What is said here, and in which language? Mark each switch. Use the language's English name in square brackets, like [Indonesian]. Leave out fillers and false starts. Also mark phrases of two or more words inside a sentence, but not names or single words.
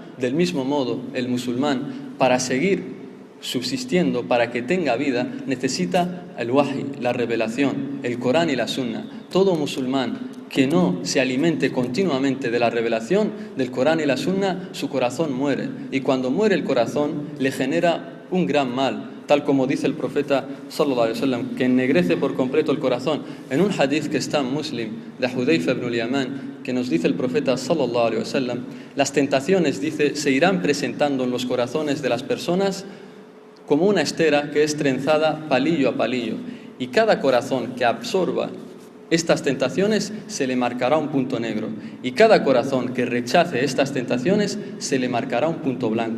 [Spanish] Del mismo modo, el musulmán, para seguir subsistiendo, para que tenga vida, necesita el wahi, la revelación, el Corán y la Sunna. Todo musulmán que no se alimente continuamente de la revelación del Corán y la Sunna, su corazón muere. Y cuando muere el corazón, le genera un gran mal, tal como dice el profeta [Arabic] صلى الله عليه وسلم, [Spanish] que ennegrece por completo el corazón. En un hadith que está en Muslim, de Hudayfa ibn al-Yaman, que nos dice el profeta [Arabic] صلى الله عليه وسلم, [Spanish] las tentaciones, dice, se irán presentando en los corazones de las personas como una estera que es trenzada palillo a palillo, y cada corazón que absorba estas tentaciones se le marcará un punto negro, y cada corazón que rechace estas tentaciones se le marcará un punto blanco.